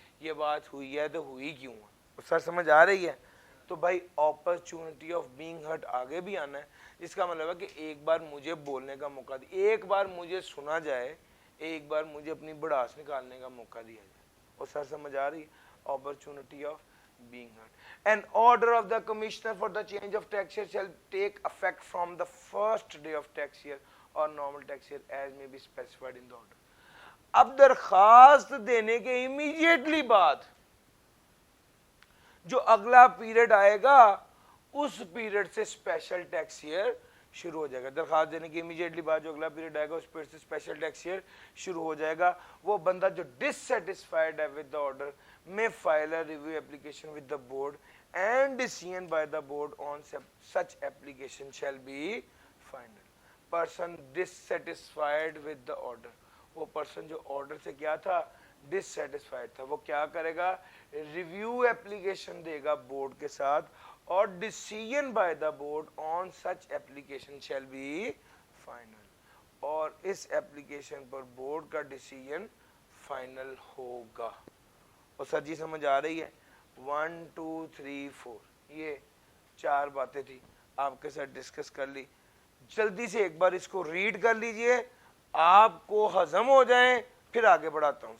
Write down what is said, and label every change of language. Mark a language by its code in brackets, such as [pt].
[ur] یہ بات ہوئی ہے تو ہوئی کیوں ہے؟ سر سمجھ آ رہی ہے؟ تو بھائی اپرچونٹی آف بینگ ہرٹ آگے بھی آنا ہے, جس کا مطلب ہے کہ ایک بار مجھے بولنے کا موقع دیا, ایک بار مجھے سنا جائے, ایک بار مجھے اپنی بڑاس نکالنے کا موقع دیا جائے. اور سر سمجھ آ رہی ہے؟ [en] opportunity of being heard. An order of the commissioner for the change of tax year shall take effect from the first day of tax year or normal tax year as may be specified in the order. [ur] اب درخواست دینے کے immediately بعد جو اگلا period آئے گا اس period سے special tax year شروع ہو جائے گا. درخواست دینے کے امیڈیٹلی بعد جو اگلا پیریڈ آئے گا اس پیریڈ سے اسپیشل ٹیکس ایئر شروع ہو جائے گا. وہ بندہ جو ڈسسیٹسفائیڈ ہے with the order [en] may file a review application with the board and decision by the board on such application shall be final. Person dissatisfied with the order, [ur] وہ person جو order سے کیا تھا dissatisfied تھا, وہ کیا کرے گا؟ ریویو application دے گا board کے ساتھ, [en] اور decision by the board on such application shall be final. [ur] اور اس application پر board کا decision final ہوگا. اور سر جی سمجھ آ رہی ہے؟ 1 2 3 4 یہ 4 باتیں تھی, آپ کے ساتھ ڈسکس کر لی. جلدی سے ایک بار اس کو ریڈ کر لیجئے, آپ کو ہضم ہو جائیں, پھر آگے بڑھاتا ہوں.